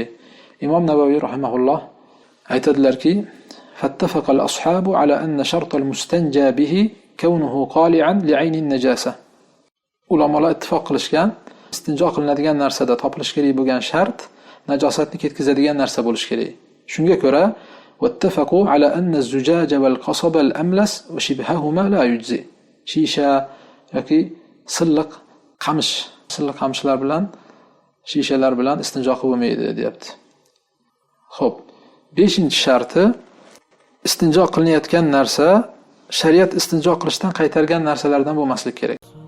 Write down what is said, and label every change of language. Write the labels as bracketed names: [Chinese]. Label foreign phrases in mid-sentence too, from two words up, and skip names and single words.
[Uzbek] Imom Navaviy rahimahulloh aytadilarki, [Arabic] "فاتفق الأصحاب على أن شرط المستنجى به كونه قالعا لعين النجاسة." [Uzbek] Ulamolar ittifoq qilishgan, istinjo qilinadigan narsada topilish kerak bo'lgan shart najosatni ketkizadigan narsa bo'lishi kerak. Shunga ko'ra, [Arabic] "واتفقوا على أن الزجاج والقصب الأملس وشبههما لا يجزئ." [Uzbek] Shisha yoki silliq qamishlar bilan, shishalar bilan istinjo qilib bo'lmaydi, deyapti. Xo'p, 5-sharti istinjo qilinayotgan narsa shariat istinjo qilishdan qaytargan narsalardan bo'lmasligi kerak.